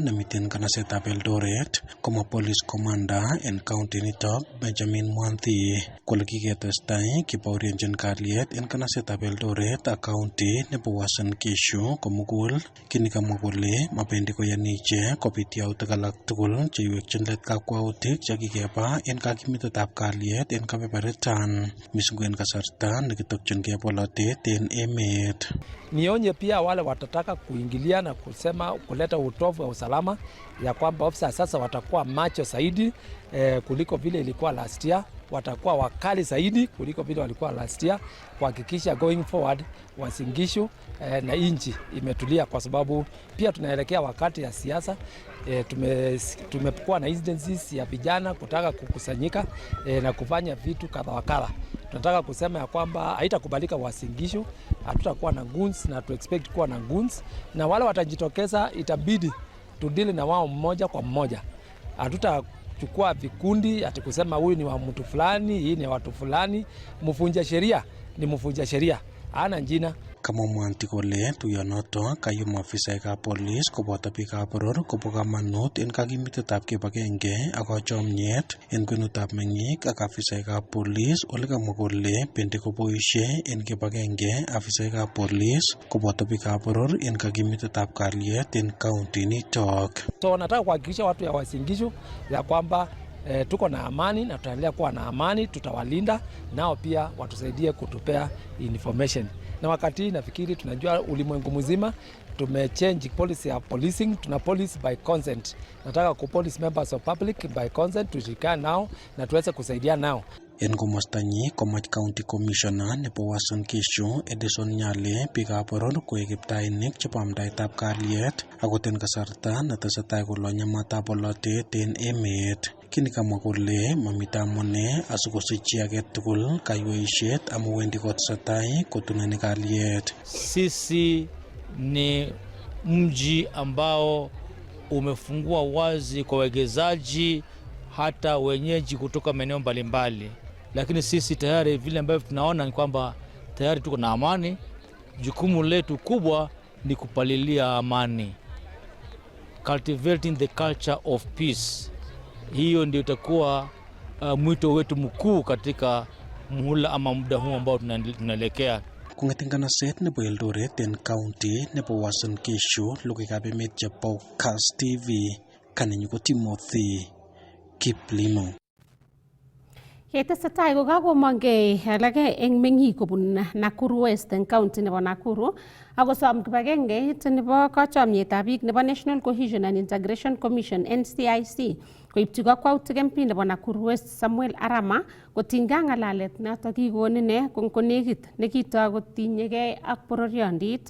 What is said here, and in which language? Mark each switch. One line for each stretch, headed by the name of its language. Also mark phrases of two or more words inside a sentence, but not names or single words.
Kalenjin: nemiten kanasetab Eldoret, komwa
English: police commander
Kalenjin: en county nito Benjamin Mwanthi kole kiketestai kibaorionjin kalyet en kanasetab Eldoret ak county nebo Uasin Gishu komugul, kini kamwa kole mabendi koyani ichek kobit yautik alak tugul cheiwekyin let kakwautik chekikeba en kakimitetab kalyet en kebeberitan mising en kasarta nekitokyingei polatet en emet.
Swahili: Nionye pia wale watataka kuingilia na kusema kuleta utovu wa usalama ya kwamba ofisa sasa watakuwa macho zaidi kuliko vile ilikuwa
English: last year,
Swahili: watakuwa wakali zaidi kuliko vile walikuwa
English: last year,
Swahili: kuhakikisha
English: going forward
Swahili: Uasin Gishu na inchi imetulia, kwa sababu pia tunaelekea wakati ya siasa. Tumekuwa na incidences ya vijana kutaka kukusanyika na kufanya vitu kadha wakala. Tunataka kusema ya kwamba haitakubalika Uasin Gishu, hatutakuwa na goons na tu expect kuwa na goons, na wale watajitokeza itabidi tudili na wao mmoja kwa mmoja. Hatutachukua vikundi ati kusema huyu ni wa mtu fulani, hii ni watu fulani. Mvunja sheria ni mvunja sheria, hana jina.
Kalenjin: Kama Mwanthi kole tuyonoto kayum afisaekab police koboto biikab boror kobo kamanut en kakimitetab kibagenge ak kachomyet en kwenutab meng'ik ak afisaekab police, ole kamwa kole bendi koboisie en kibagenge afisaekab police koboto biikab boror en kakimitetab kalyet en county nitok.
Swahili: So nataka kuhakikisha watu ya Uasin Gishu ya kwamba tuko na amani na tutaendelea kuwa na amani, tutawalinda nao pia watusaidie kutupea information. Na wakati nafikiri tunajua ulimwengu mzima tumechange policy ya policing, tuna
English: police by consent.
Swahili: Nataka ku
English: police members of public by consent,
Swahili: tushikane nao na tuweze kusaidia nao.
Kalenjin: En komostanyi komach
English: county commissioner
Kalenjin: nebo Uasin Gishu Edison Nyale biikab boror koek kiptainik chebo amdaetab kalyet akot en kasarta netesetai kolonye matab polatet en emet. Kini kamwa kole mamito amune asikosich chi age tugul kayweisiet amu wendi kotesetai kotuneni kalyet.
Swahili: Sisi ni mji ambao umefungua wazi kwa wegezaji hata wenyeji kutoka maeneo mbalimbali, lakini sisi tayari vile ambavyo tunaona ni kwamba tayari tuko na amani. Jukumu letu kubwa ni kupalilia amani,
English: cultivating the culture of peace.
Swahili: Hiyo ndio itakuwa mwito wetu mkuu katika muhula ama muda huu ambao tunaelekea.
Kalenjin: Kong'eten kanaset nebo Eldoret en county nebo Uasin Gishu, logoiwekab emet chebo Kass TV, kanenyu ko Timothy Kiplimo. Yetesetai ko kakomongei alake eng meng'ik kobun Nakuru West eng county nebo Nakuru akosom kibagengeit nebo kachomietab biik nebo National Cohesion and Integration Commission NCIC koipchi kakwautik MP nebo Nakuru West Samuel Arama kotinygei ng'alalet notok kikon ine konekit nekitoi kotinyegei ak bororiondit.